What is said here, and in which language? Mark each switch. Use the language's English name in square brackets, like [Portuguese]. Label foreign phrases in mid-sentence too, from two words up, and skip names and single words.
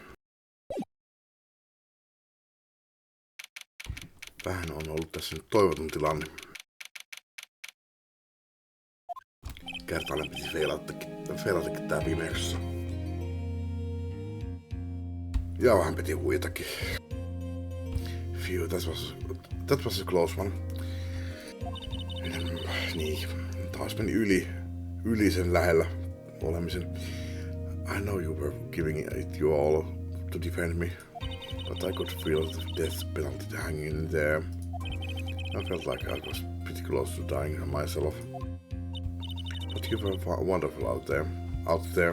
[Finnish] Vähän on ollut tässä nyt toivoton tilanne. Kertaalleen piti feilatakin tää viimeisessä. Ja vähän piti huijatakin. [English] Phew, that was a close one. [Finnish] Niin, taas meni yli sen lähellä olemisen. [English] I know you were giving it your all to defend me, but I could feel the death penalty hanging in there. I felt like I was pretty close to dying myself. But you were wonderful out there.